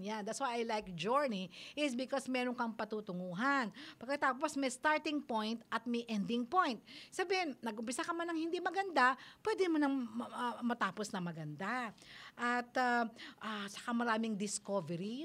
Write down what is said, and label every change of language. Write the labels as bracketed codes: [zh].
[en] Yeah, that's why I like journey is because [tl] meron kang patutunguhan. Pagkatapos may starting point at may ending point. Sabihin, nag-umpisa ka man ng hindi maganda, pwede mo nang matapos na maganda. At saka maraming discovery.